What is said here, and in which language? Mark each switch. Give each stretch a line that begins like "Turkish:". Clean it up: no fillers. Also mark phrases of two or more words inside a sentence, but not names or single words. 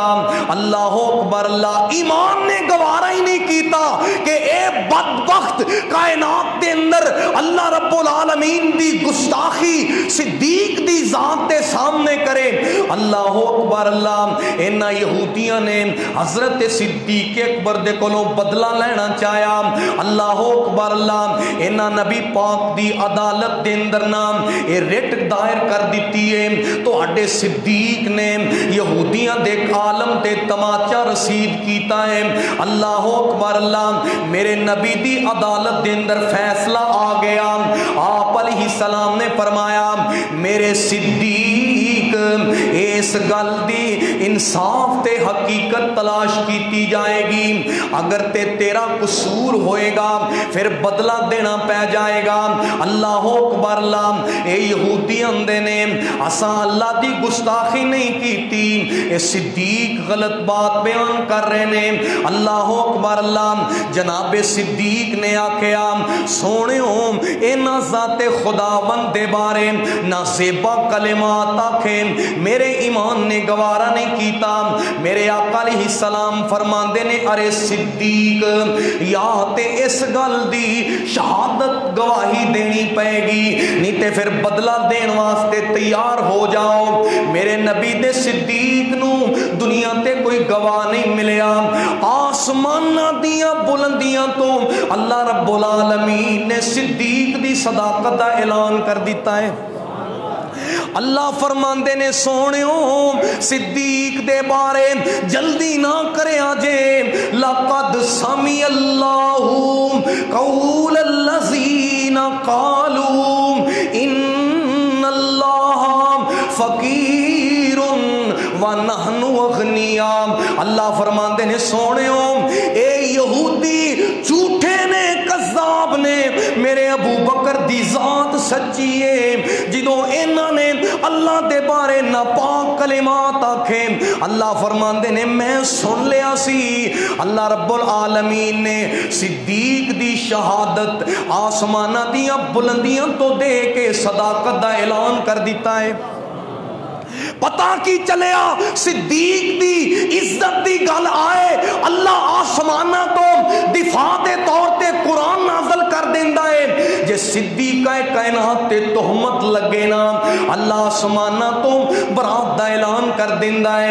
Arabic: اللہ اکبر اللہ.
Punjabi: ایمان نے گوارا ہی نہیں کیتا کہ اے بدبخت کائنات دے اندر اللہ رب العالمین دی گستاخی صدیق دی ذات دے سامنے کرے.
Arabic: اللہ اکبر اللہ.
Punjabi: انہاں یہودیاں نے حضرت صدیق اکبر دے کولوں بدلہ لینا چاہیا.
Arabic: اللہ اکبر اللہ.
Punjabi: انہاں نبی پاک دی عدالت دے اندر نام اے رٹ دائر کر دیتی ہے. تواڈے صدیق نے یہودیاں دے عالم تے تماچا رسید کیتا ہے.
Arabic: اللہ اکبر اللہ.
Punjabi: میرے نبی دی عدالت دے اندر فیصلہ آ گیا. آپ
Arabic: علیہ السلام
Punjabi: نے فرمایا میرے صدیق اس گل دی انصاف تے حقیقت تلاش کیتی جائے گی. اگر تیرا قصور ہوئے گا پھر بدلہ دینا پہ جائے گا.
Arabic: اللہ اکبر اللہ.
Punjabi: اے یہودی اندے نے اساں اللہ دی گستاخی نہیں کیتی. اے صدیق غلط بات بیان کر رہے نے.
Arabic: اللہ اکبر اللہ.
Punjabi: جناب صدیق نے آکھیا سونےو انہاں ذات خداوند دے بارے نہ زیبا کلمات آکھے میرے ایمان نے گوارا نہیں کیتا. میرے آقا
Arabic: علیہ السلام
Punjabi: فرماندے نے ارے صدیق یا تے اس گل دی شہادت گواہی دینی پائے گی نہیں تے پھر بدلہ دین واسطے تیار ہو جاؤ. میرے نبی دے صدیق نو دنیا تے کوئی گواہ نہیں ملیا. آسماناں دیاں بلندیاں تو اللہ رب العالمین نے صدیق دی صداقت دا اعلان کر دیتا ہے. اللہ فرماندے نے سونےو صدیق دے بارے جلدی نہ کریا جے.
Arabic: لقد سمع اللہ قول الذین قالوا ان اللہ فقیر ونحن اغنیاء.
Punjabi: اللہ فرماندے نے سونےو اے یہودی جھوٹے نے کذاب نے میرے ابو بکر دی ذات سچی ہے جدوں انہاں نے اللہ دے بارے ناپاک کلمات آکھے. اللہ فرماندے نے میں سن لیا سی. اللہ رب العالمین نے صدیق دی شہادت آسمانہ دیاں بلندیاں تو دے کے صداقت دا اعلان کر دیتا ہے. پتہ کی چلیا صدیق دی عزت دی گل آئے اللہ آسمانہ تو دفاع دے طور تے قرآن نازل کر دیندا ہے. جے صدیقہ کائنات تے تہمت لگے نا اللہ آسمانہ تو برات دا اعلان کر دیندا ہے.